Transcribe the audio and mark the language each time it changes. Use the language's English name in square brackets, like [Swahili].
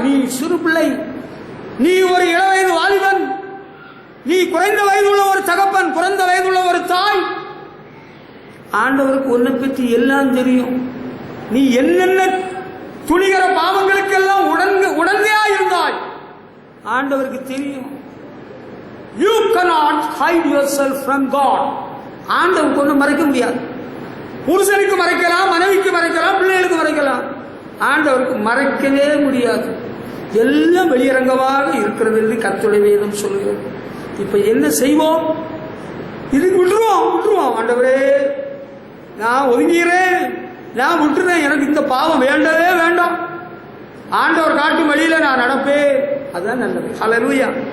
[Tamil] நீ சிறு பிள்ளை, நீ ஒரு இளவயது வாலிபன், நீ குறைந்த வயதுள்ள ஒரு தகப்பன், குறைந்த வயதுள்ள ஒரு தாய். ஆண்டவருக்கு உன்னை பற்றி எல்லாம் தெரியும். நீ என்னென்ன துணிகிற பாவங்களுக்கெல்லாம் உடந்தையா இருந்தாய் ஆண்டவருக்கு தெரியும். [English] You cannot hide yourself from God. [Tamil] ஆண்டவருக்கு ஒன்றும் மறைக்க முடியாது. புருஷனுக்கு மறைக்கலாம், மனைவிக்கு மறைக்கலாம், பிள்ளைகளுக்கு மறைக்கலாம், ஆண்டவருக்கு மறைக்கவே முடியாது. எல்லாம் வெளியரங்கமாக இருக்கிறது என்று கர்த்தருடைய வேதம் சொல்லுகிறது. இப்ப என்ன செய்வோம்? இதுக்கு விட்டுருவோம். ஆண்டவரே நான் ஒதுங்கிறேன், நான் விட்டுறேன், எனக்கு இந்த பாவம் வேண்டவே வேண்டாம், ஆண்டவர் காட்டும் வழியில நான் நடப்பேன், அதுதான் நல்லது. ஹல்லேலூயா.